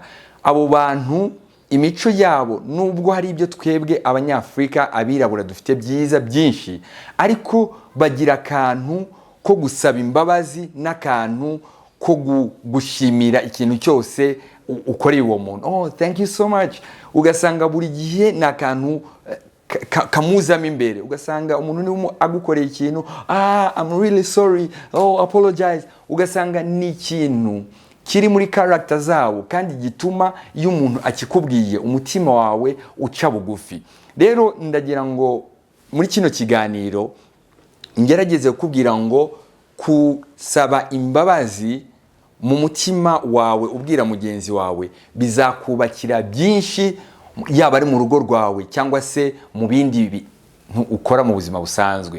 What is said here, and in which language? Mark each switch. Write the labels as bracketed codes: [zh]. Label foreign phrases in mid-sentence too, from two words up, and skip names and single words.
[rw] Abo bantu imico yabo, nubwo hari ibyo twebwe abanyafrika abirabura dufite byiza byinshi, ariko bagira akantu ko gusaba imbabazi n'akantu ko gushimira ikintu cyose ukoreye uwo muntu. [en] Thank you so much. [rw] Ugasanga buri gihe ni akantu kamuzamo imbere. Ugasanga umuntu niwe agukoreye ikintu, [en] I'm really sorry, apologize. [rw] Ugasanga ni ikintu kiri muri character zabo, kandi gituma iyo umuntu akikubwiye umutima wawe uca bugufi. Rero ndagira ngo muri kino kiganiro ngerageze kukubwira ngo kusaba imbabazi mu mutima wawe ubwira mugenzi wawe bizakubakira byinshi, yaba ari mu rugo rwawe cyangwa se mu bindi bintu ukora mu buzima busanzwe.